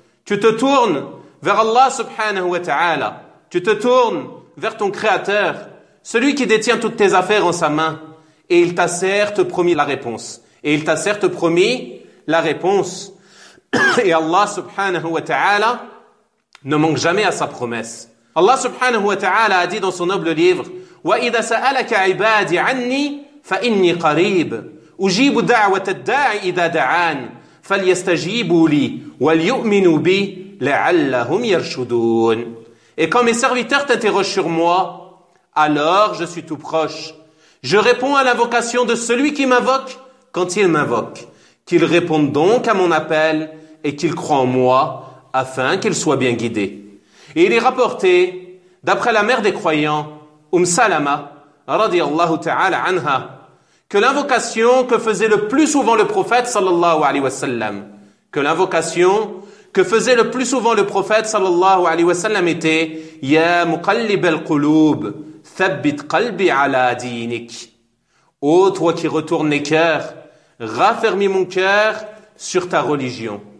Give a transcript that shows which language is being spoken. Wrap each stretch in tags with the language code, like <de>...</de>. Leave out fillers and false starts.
<fr>Tu te tournes vers Allah subhanahu wa ta'ala. Tu te tournes vers ton Créateur, celui qui détient toutes tes affaires en sa main. Et il t'a certes promis la réponse. Et il t'a certes promis la réponse. Et Allah subhanahu wa ta'ala ne manque jamais à sa promesse. Allah subhanahu wa ta'ala a dit dans son noble livre,</fr> <ar>وَإِذَا سَأَلَكَ عِبَادِ عَنِّي فَإِنِّي قَرِيبٌ أُجِيبُ دَعْوَةَ الدَّاعِ إِذَا دَعَانِ فَلْيَسْتَجِيبُوا لِي وَلْيُؤْمِنُوا بِي لَعَلَّهُمْ يَرْشُدُونَ.</ar> <fr>Et quand mes serviteurs t'interrogent sur moi, alors je suis tout proche. Je réponds à l'invocation de celui qui m'invoque quand il m'invoque. Qu'il réponde donc à mon appel et qu'il croit en moi afin qu'il soit bien guidé. Et il est rapporté, d'après la mère des croyants, Salama, radiallahu ta'ala anha, que l'invocation que faisait le plus souvent le prophète sallallahu alayhi wa sallam, que l'invocation que faisait le plus souvent le prophète sallallahu alayhi wa sallam était «</fr> <ar>Ya muqallib al-qulub, thabbit qalbi ala dinik.</ar> <fr>» Ô toi qui retournes les cœurs, raffermis mon cœur sur ta religion.</fr>